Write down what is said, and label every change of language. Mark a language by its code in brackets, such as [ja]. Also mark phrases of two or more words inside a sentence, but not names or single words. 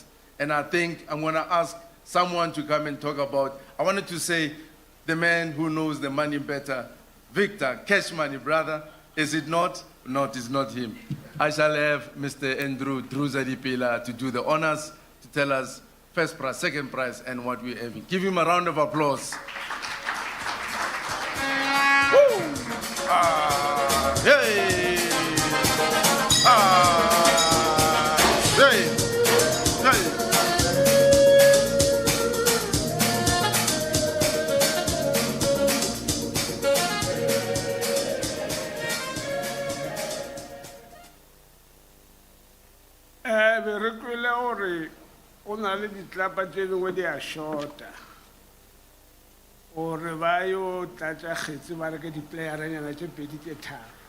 [en] And I think I'm gonna ask someone to come and talk about, I wanted to say, the man who knows the money better, Victor, cash money, brother. Is it not? No, it's not him. I shall have Mr. Andrew Druzadipila to do the honors, to tell us first prize, second prize, and what we're having. Give him a round of applause. Hey! Hey! Hey! [nso] Re kwele gore o na le ditlapa tse dingwe di a shorta gore ba yo tlatsa kgetse ba reke di-playeranyana tse 2 tse 3.